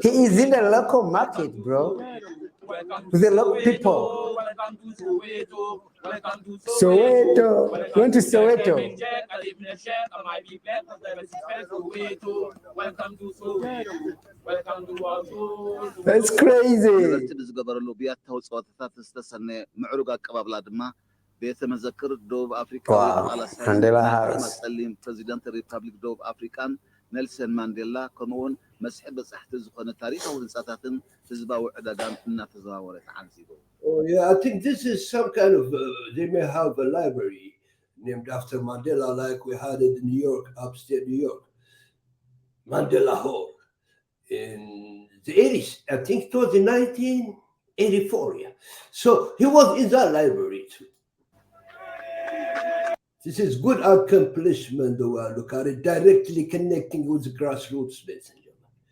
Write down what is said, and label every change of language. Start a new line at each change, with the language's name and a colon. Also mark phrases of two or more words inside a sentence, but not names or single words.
English: He is in the local market, bro, with the local people. Soweto, went to Soweto. That's crazy.
Tigrinya: ቤተ መዘክር ደቡብ አፍሪካ ማንዴላ ሃውስ ፕሬዚደንት ሪፐብሊክ ደቡብ አፍሪካን ኔልሰን ማንዴላ ከምኡውን መስሕብ በጻሕቲ ዝኾነ ታሪኻዊ ህንጻታትን ህዝባዊ ዕዳጋን እናተዘዋወረ ተዓንዚቡ።
English: Oh yeah, I think this is some kind of they may have a library named after Mandela, like we had it in New York, upstate New York, Mandela Hall in the 80s. I think it was in 1984. Yeah, so he was in that library too. This is good accomplishment, the way I look at it, directly connecting with the grassroots, ladies and gentlemen.